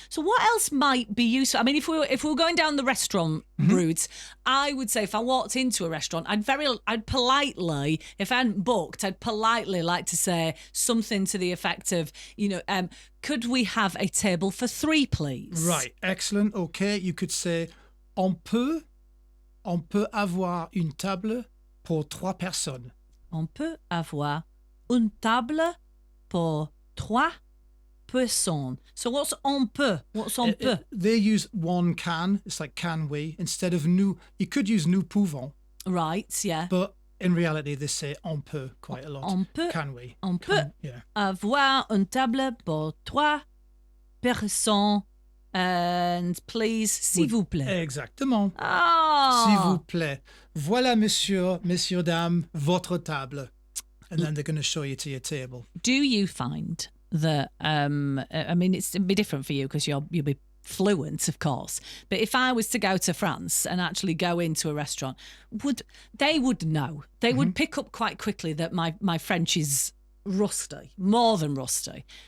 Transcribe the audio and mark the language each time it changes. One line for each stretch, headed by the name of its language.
English: So what else might be useful? I mean, if we were going down the restaurant route, I would say if I walked into a restaurant, I'd politely, if I hadn't booked, I'd politely like to say something to the effect of, could we have a table for three, please? Right, excellent. Okay, you could say,
French: on peut avoir une table pour 3 personnes. On peut avoir une table pour 3 personnes.
English: So what's
French: on peut?
English: What's on peut? They use one can. It's like can we instead of nous. You could use
French: nous pouvons,
English: Right, yeah. but in reality they say
French: on peut
English: quite a lot.
French: On peut.
English: Can we?
French: On peut
English: Yeah.
French: avoir une table pour 3 personnes.
English: And please,
French: s'il vous plaît. Exactement. Oh. S'il vous plaît. Voilà, messieurs, dames, votre table.
English: And then they're going to show you to your table. Do you find that, I mean, it'd be different for you because you'll be fluent, of course. But if I was to go to France and actually go into a restaurant, they would know. They would pick up quite quickly that my French is rusty, more than rusty.